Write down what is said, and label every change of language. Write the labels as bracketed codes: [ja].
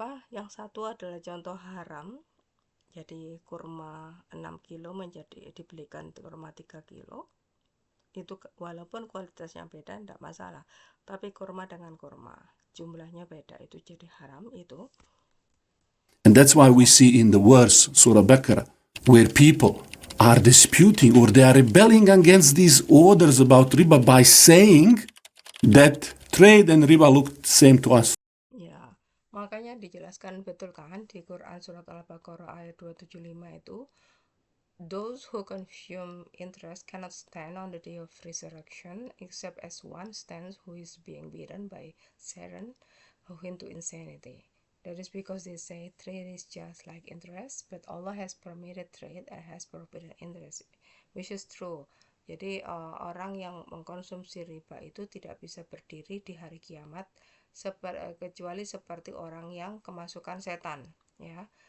[id] Yang satu adalah contoh haram. Jadi kurma 6 kilo dibelikan kurma 3 kilo. Itu walaupun kualitasnya beda tidak masalah. Tapi kurma dengan kurma jumlahnya beda itu jadi haram itu. [en] And that's why we see in the verse Surah Baqarah where people are disputing or they are rebelling against these orders about riba by saying that trade and riba look the same to us. [id] Ya, makanya dijelaskan betul kan di Quran surat Al-Baqarah ayat 275 itu, [en] those who consume interest cannot stand on the day of resurrection except as one stands who is being beaten by Satan into insanity. That is because they say trade is just like interest, but Allah has permitted trade and has forbidden interest, which is true. [id] Jadi orang yang mengkonsumsi riba itu tidak bisa berdiri di hari kiamat kecuali seperti orang yang kemasukan setan, ya.